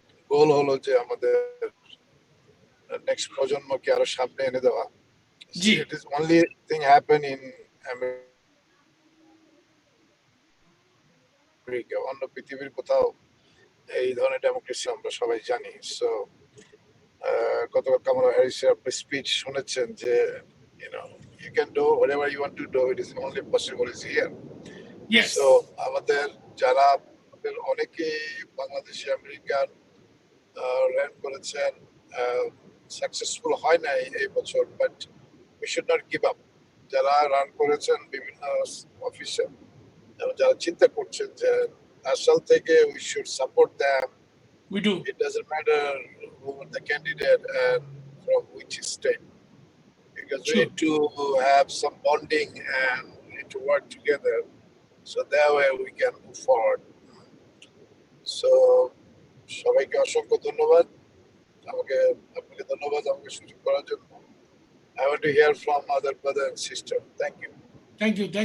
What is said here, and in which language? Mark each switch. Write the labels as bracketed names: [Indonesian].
[Bangla] গোল হলো যে আমাদের নেক্সট প্রজন্মকে আরো সামনে এনে দেওয়া [English] it is only thing happen in [Bangla] America অন্য পৃথিবীর কোথাও এই ধরনের ডেমোক্রেসি আমরা সবাই জানি সো গতকাল কামালা হ্যারিসের আপনি স্পিচ শুনেছেন যে [English] you can do whatever you want to do it is only possible is here yes [Bangla] so আমাদের যারা অনেকেই বাংলাদেশি আমেরিকান রান করেছেন সাকসেসফুল হয় নাই এই বছর but [English] we should not give up [Bangla] যারা রান করেছেন বিভিন্ন অফিসে এবং যারা চিন্তা করছেন যে ASAAL থেকে [English] we should support them we do it doesn't matter who the candidate and from which state because we need to have some bonding and we need to work together so that way we can move forward so [Bangla] সবাইকে অসংখ্য ধন্যবাদ আপনাকে ধন্যবাদ আমাকে সুযোগ করার জন্য [English] I want to hear from other brother and sister thank you